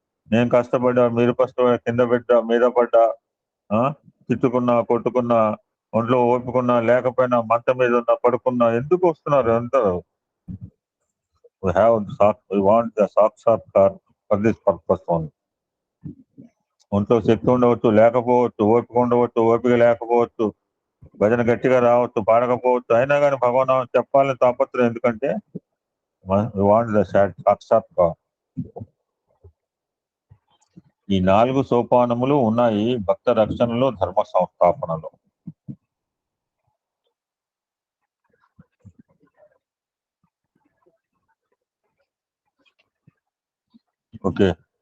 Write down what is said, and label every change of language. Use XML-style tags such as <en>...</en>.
<te>నేను కష్టపడ్డా, మీరు కష్టపడ్డా, కింద పెట్టా, మీద పడ్డా, తిట్టుకున్నా, కొట్టుకున్నా, ఒంట్లో ఓపుకున్నా, లేకపోయినా, మంచం మీద ఉన్నా, పడుకున్నా, ఎందుకు వస్తున్నారు అందరూ?</te> <en>We want the సాక్షాత్కారం for this purpose only.</en> <te>ఒంట్లో శక్తి ఉండవచ్చు, లేకపోవచ్చు, ఓపిక ఉండవచ్చు, ఓపిక లేకపోవచ్చు, భజన గట్టిగా రావచ్చు, పాడకపోవచ్చు, అయినా కానీ భగవాన్ చెప్పాలని తాపత్రయం. ఎందుకంటే</te> <en>we want the సాక్షాత్కారం.</en> <te>ఈ 4 సోపానములు ఉన్నాయి భక్త రక్షణలో, ధర్మ సంస్థాపనలో.</te> <en>Okay.</en>